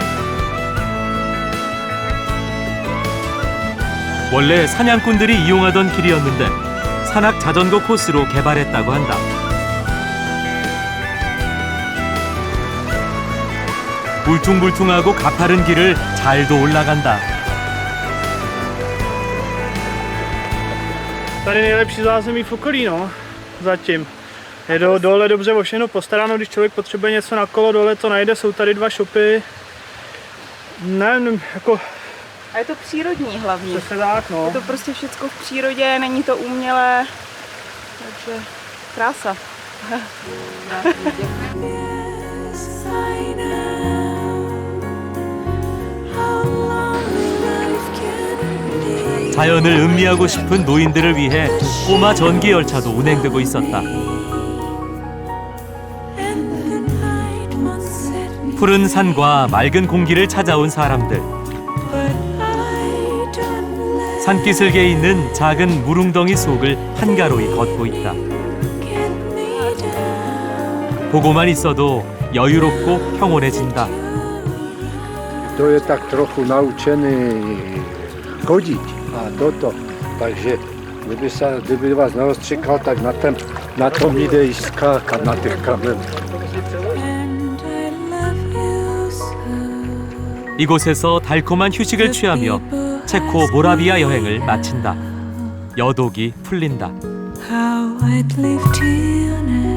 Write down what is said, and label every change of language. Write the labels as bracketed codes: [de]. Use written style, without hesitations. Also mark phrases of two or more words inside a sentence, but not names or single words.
[ko] 원래 사냥꾼들이 이용하던 길이었는데 산악자전거 코스로 개발했다고 한다. 울퉁불퉁하고 가파른 길을 잘도 올라간다. [cs] Tady nejlepší zázemí v okolí, no, zatím. Je dole dobře o všechno postaráno, když člověk potřebuje něco na kolo, dole to najde, jsou tady 2 shopy. Nevím, jako... A je to přírodní hlavně. Přesně tak, no. Je to prostě všecko v přírodě, není to umělé, takže krása. [ko] 자연을 음미하고 싶은 노인들을 위해 꼬마 전기 열차도 운행되고 있었다. 푸른 산과 맑은 공기를 찾아온 사람들. 산기슭에 있는 작은 물웅덩이 속을 한가로이 걷고 있다. 보고만 있어도 여유롭고 평온해진다. [cs] To je tak trochu naučený chodit a toto, takže kdyby vás neostřikal, tak na tom jde i skákat na těch kamenech. [ko] 이곳에서 달콤한 휴식을 취하며 체코 모라비아 여행을 마친다. 여독이 풀린다. How I'd live till